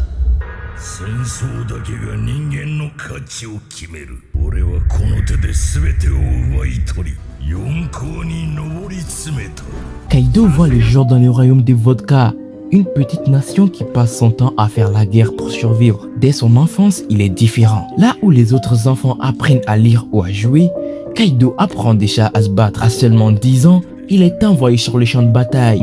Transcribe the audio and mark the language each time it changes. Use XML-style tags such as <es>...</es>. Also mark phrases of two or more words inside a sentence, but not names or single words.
<ja>戦争だけが人間の価値を決める。俺はこの手で全てを奪い取り、四皇に上り詰めた。</ja> <fr>Kaido voit le jour dans le royaume des Vodka, une petite nation qui passe son temps à faire la guerre pour survivre. Dès son enfance, il est différent. Là où les autres enfants apprennent à lire ou à jouer, Kaido apprend déjà à se battre. À seulement 10 ans, il est envoyé sur le champ de bataille.</fr>